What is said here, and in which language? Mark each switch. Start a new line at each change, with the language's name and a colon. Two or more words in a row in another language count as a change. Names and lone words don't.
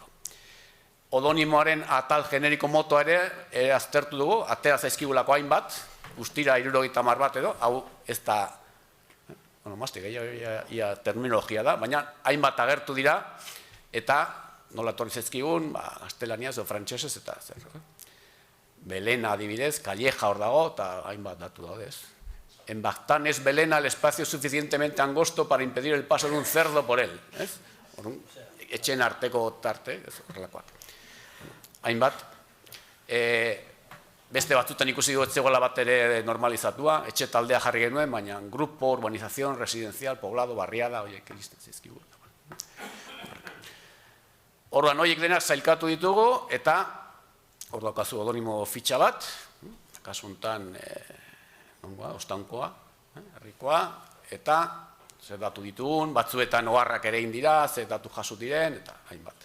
Basque: Odonimoaren atal generiko motoa ere aztertu dugu, atera zaizkigulako hainbat, guztira 70 bat edo, hau ez da, mazte gehiago terminologia da, baina hainbat agertu dira, eta nola torri zaizkigun, gaztelaniaz edo frantsesez eta zer. Belena adibidez, Calleja hor dago, eta hainbat datu daude ez.
Spanish: En Baztán es Belena el espacio suficientemente angosto para impedir el paso de un cerdo por él.
Basque: Etxen arteko tarte, horrelakoak. Hainbat. Beste batzutan ikusi dugu etzegoela bat ere normalizatua, etxe taldea jarri genuen, baina
Spanish: grupo, urbanización, residencial, poblado, barriada,
Basque: horiek iristen zizkigu. Orduan horiek denak zailkatu ditugu, eta hor daukazu odonimo fitxa bat, kasu honetan ostankoa, herrikoa, eta zer datu ditugun, batzuetan oharrak ere egin dira, zer datu jasu diren, eta hainbat.